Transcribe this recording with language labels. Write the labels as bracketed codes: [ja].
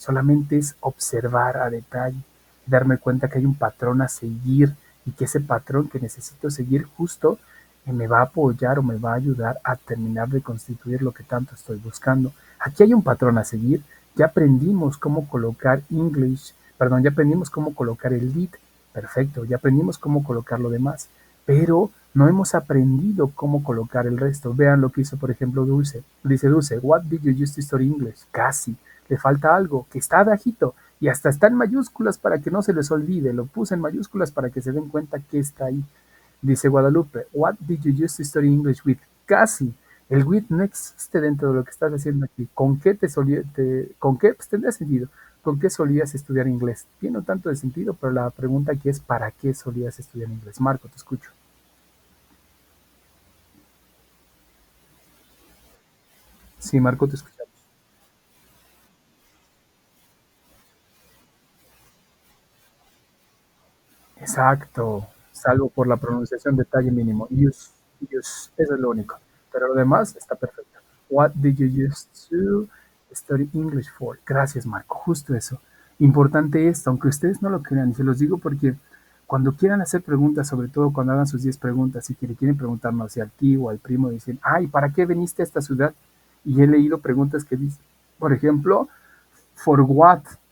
[es] Solamente es observar a detalle y darme cuenta que hay un patrón a seguir y que ese patrón que necesito seguir justo me va a apoyar o me va a ayudar a terminar de constituir lo que tanto estoy buscando. Aquí hay un patrón a seguir. Ya aprendimos cómo colocar English, perdón, ya aprendimos cómo colocar el lead. Perfecto, ya aprendimos cómo colocar lo demás, pero no hemos aprendido cómo colocar el resto. Vean lo que hizo, por ejemplo, Dulce. Dice [en] Dulce, what did you use to study English? [es] Casi. Le falta algo, que está bajito y hasta está en mayúsculas para que no se les olvide. Lo puse en mayúsculas para que se den cuenta que está ahí. Dice [en] Guadalupe, what did you use to study English with? [es] Casi. El with no existe dentro de lo que estás haciendo aquí. ¿Con qué con qué? Pues tendría sentido. ¿Con qué solías estudiar inglés? Tiene un tanto de sentido, pero la pregunta aquí es ¿para qué solías estudiar inglés? Marco, te escucho. Sí, Marco, te escuchamos. Exacto, salvo por la pronunciación detalle mínimo. Use, eso es lo único. Pero lo demás está perfecto. [en] What did you use to study English for? [es] Gracias, Marco, justo eso. Importante esto, aunque ustedes no lo crean, y se los digo porque cuando quieran hacer preguntas, sobre todo cuando hagan sus 10 preguntas y que le quieren preguntarnos si al tío o al primo, dicen, ay, ¿para qué viniste a esta ciudad? Y he leído preguntas que dicen, por ejemplo, [en] ¿for what?